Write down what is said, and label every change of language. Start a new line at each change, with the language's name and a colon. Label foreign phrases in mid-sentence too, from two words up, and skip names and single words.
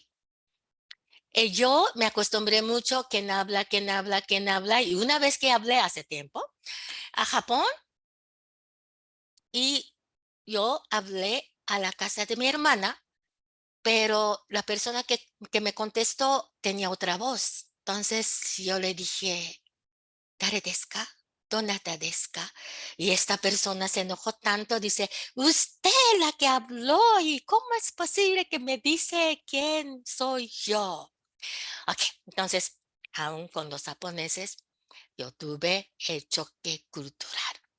Spanish: Yo me acostumbré mucho quién habla. Y una vez que hablé hace tiempo a Japón y yo hablé a la casa de mi hermana, pero la persona que me contestó tenía otra voz. Entonces yo le dije,
Japanese: ¿誰ですか? ¿どなたですか?
Spanish: Y esta persona se enojó tanto, dice, usted la que habló y ¿cómo es posible que me dice quién soy yo? Ok, entonces, aún con los japoneses, yo tuve el choque cultural.